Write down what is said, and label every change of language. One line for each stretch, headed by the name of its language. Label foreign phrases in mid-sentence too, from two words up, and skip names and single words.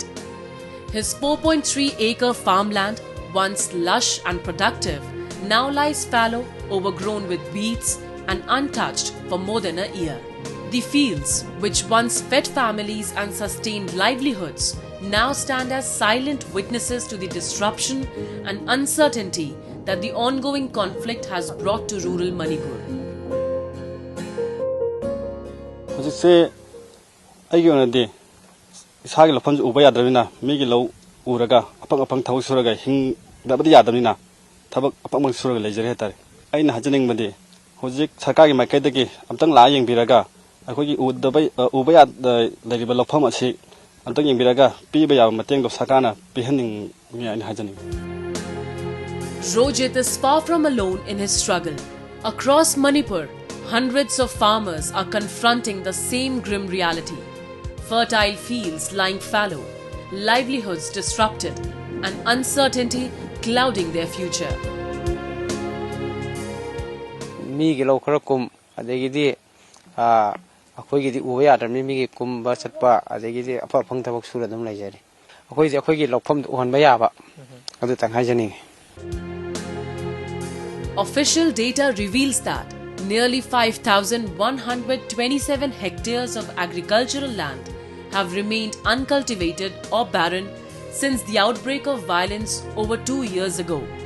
English: His 4.3-acre farmland, once lush and productive, now lies fallow, overgrown with weeds and untouched for more than a year. The fields, which once fed families and sustained livelihoods, now stand as silent witnesses to the disruption and uncertainty that the ongoing conflict has brought to rural Manipur.
Manipuri: Hojikse aigi onadi isagi lofam uba yadramina migi lo uraga apang thawuk suraga hing dabadi yadamina thabak apang suraga lejare hatare aina hajaning badi hojik sarkar gi maikaidagi amtang la yengbiraga akogi uba yad leriba lofam asi amtang yengbiraga piba ya mateng do sakana pihaning mi aina hajaning.
English: Rojit is far from alone in his struggle. Across Manipur, hundreds of farmers are confronting the same grim reality. Fertile fields lying fallow, livelihoods disrupted, and uncertainty clouding their future.
Manipuri: Migi lo kharakum adegidi akhoi uba yadramni migi kumba chatpa adegidi apa phang thabak sura dum laijari akhoi gi lokpham uhonba yaba adu tang haijani.
English: Official data reveals that nearly 5,127 hectares of agricultural land have remained uncultivated or barren since the outbreak of violence over 2 years ago.